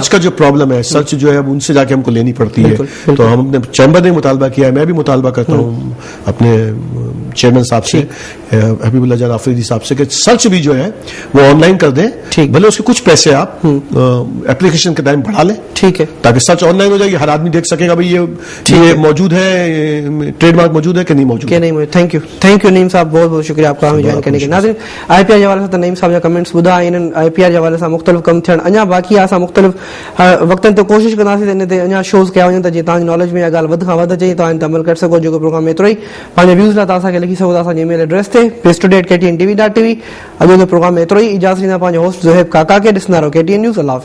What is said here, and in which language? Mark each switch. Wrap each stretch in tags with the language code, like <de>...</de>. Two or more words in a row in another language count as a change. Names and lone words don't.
<ur>سرچ کا جو پرابلم ہے, سرچ جو ہے اب ان سے جا کے ہم کو لینی پڑتی ہے. تو ہم نے چیمبر نے مطالبہ کیا ہے, میں بھی مطالبہ کرتا ہوں اپنے چیئرمین صاحب سے, حبیب اللہ جان آفریدی صاحب سے, کہ سرچ بھی جو ہے وہ آن لائن کر دیں, بھلے اس کے کچھ پیسے آپ اپلیکیشن کے ٹائم بڑھا لیں, ٹھیک ہے, تاکہ سرچ آن لائن ہو جائے, ہر آدمی دیکھ سکے گا بھائی یہ موجود ہے, ٹریڈ مارک موجود ہے کہ نہیں موجود ہے.</ur> <en>thank you</en> <ur>نعیم صاحب, بہت بہت شکریہ آپ کا ہمیں جوائن کرنے کے.</ur> <sd>ناظرین, آئی پی آر</sd> <ur>حوالے سے</ur> <sd>نعیم صاحب جا کمنٹس ॿुधा आहिनि, آئی پی آر</sd> <ur>حوالے سے</ur> <sd>مختلف کم थियण अञा बाक़ी आहे. असां मुख़्तलिफ़ वक़्तनि ते कोशिशि कंदासीं इन ते अञा शोज़ कया वञनि त जीअं तव्हांजी नॉलेज में इहा ॻाल्हि वधि खां वधि अचे, तव्हां इन ते अमल करे सघो. जेको प्रोग्राम एतिरो ई, पंहिंजे व्यूज़ लाइ तव्हां असांखे लिखी सघो था असांजे</sd> <en>email address</en> <sd>ते pastoday@ktntv.tv. अॼु जो प्रोग्राम एतिरो ई, इजाज़त ॾींदा पंहिंजे होस्ट ज़ोहेब काका खे.</sd>